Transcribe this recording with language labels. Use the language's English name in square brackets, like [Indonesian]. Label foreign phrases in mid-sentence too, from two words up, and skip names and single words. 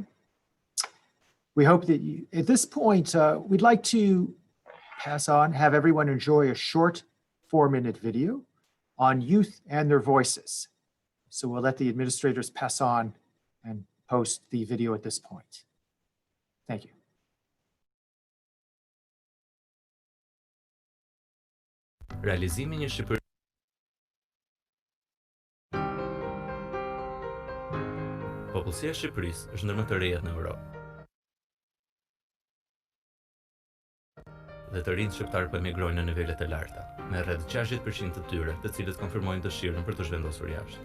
[English] We hope that you, at this point, we'd like to have everyone enjoy a short 4-minute video on youth and their voices. So we'll let the administrators pass on and post the video at this point. Thank you. [Albanian] Realizimi i një Shqipëri Popullsia e Shqipërisë është ndër më të rejat në Europë. Dhe të rinjtë shqiptarë po emigrojnë në nivelet e larta, me rreth 60% të tyre, të cilët konfirmojnë dëshirën për të zhvendosur jashtë.